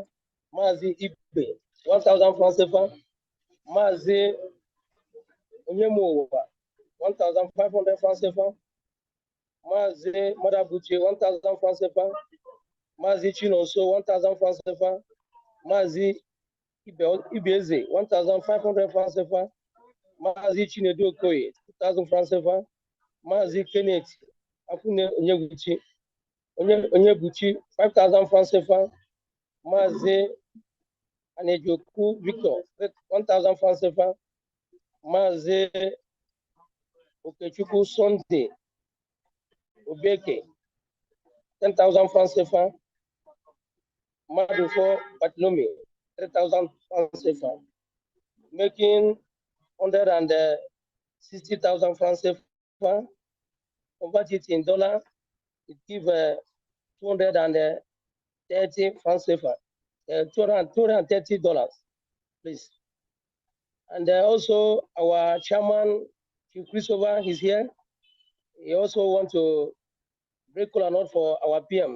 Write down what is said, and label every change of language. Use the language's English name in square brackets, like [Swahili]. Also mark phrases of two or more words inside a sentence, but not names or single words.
[English] Mazi Ibe, 1,000 francs CFA. Mazi Onyemo, 1,500 francs CFA. Mazi Madabuchi, 1,000 francs CFA. Mazi Chinoso, 1,000 francs CFA. Mazi Ibeze, 1,500 francs CFA. Mazi Chinedu Okoye, 2,000 francs CFA. Mazi Kenneth Afune Onyebuchi, 5,000 francs CFA. Mazi Anejoku Victor, 1,000 francs CFA. Mazi Okechukwu Sunday Obeke, 10,000 francs CFA. Madufo Batlomi, 3,000 francs CFA. Making 160,000 francs CFA. Convert it in dollar, it gives 230 francs CFA, $230, please. And also our chairman, Chief Christopher, is here. He also wants to break call note for our PM.